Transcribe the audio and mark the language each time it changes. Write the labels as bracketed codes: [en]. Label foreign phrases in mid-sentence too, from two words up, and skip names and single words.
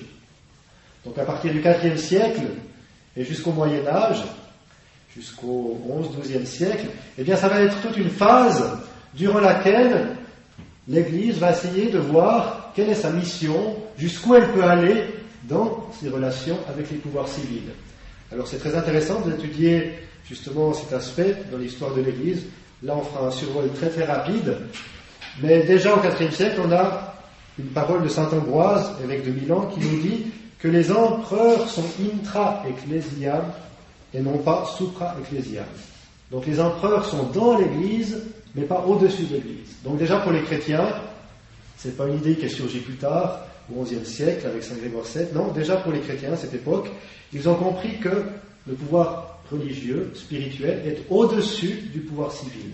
[fr] Donc à partir du IVe siècle et jusqu'au Moyen Âge, jusqu'au XIe siècle, eh bien ça va être toute une phase durant laquelle l'Église va essayer de voir quelle est sa mission, jusqu'où elle peut aller dans ses relations avec les pouvoirs civils. Alors c'est très intéressant d'étudier justement cet aspect dans l'histoire de l'Église. Là on fera un survol très très rapide, mais déjà au IVe siècle on a une parole de saint Ambroise, évêque de Milan, qui nous dit que les empereurs sont [la] intra-ecclésiam [fr] et non pas [la] supra-ecclésiam. [fr] Donc les empereurs sont dans l'Église, mais pas au-dessus de l'Église. Donc déjà pour les chrétiens, c'est pas une idée qui est surgie plus tard, au XIe siècle, avec Saint Grégoire VII. Non, déjà pour les chrétiens à cette époque, ils ont compris que le pouvoir religieux, spirituel, est au-dessus du pouvoir civil.